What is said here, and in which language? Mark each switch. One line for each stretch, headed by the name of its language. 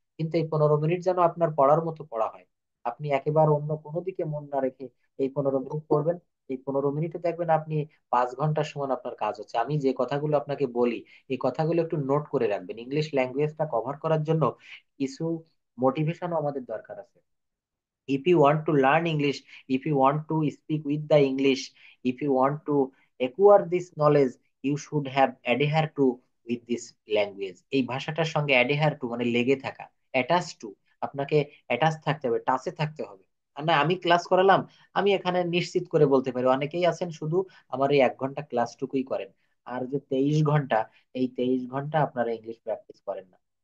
Bangla: কিন্তু এই 15 মিনিট যেন আপনার পড়ার মতো পড়া হয়। আপনি একেবারে অন্য কোনো দিকে মন না রেখে এই 15 মিনিট পড়বেন। এই 15 মিনিটে দেখবেন আপনি 5 ঘন্টার সমান আপনার কাজ হচ্ছে। আমি যে কথাগুলো আপনাকে বলি, এই কথাগুলো একটু নোট করে রাখবেন। ইংলিশ ল্যাঙ্গুয়েজটা কভার করার জন্য কিছু মোটিভেশনও আমাদের দরকার আছে।
English: If you want to learn English, if you want to speak with the English, if you want to acquire this knowledge, you should have adhere to with this language।
Bangla: এই ভাষাটার সঙ্গে adhere to মানে লেগে থাকা,
English: attach to,
Bangla: আপনাকে attach থাকতে হবে, টাচে থাকতে হবে। আর না আমি ক্লাস করালাম, আমি এখানে নিশ্চিত করে বলতে পারি অনেকেই আছেন শুধু আমার এই 1 ঘন্টা ক্লাসটুকুই করেন, আর যে 23 ঘন্টা, এই 23 ঘন্টা আপনারা ইংলিশ প্র্যাকটিস করেন না।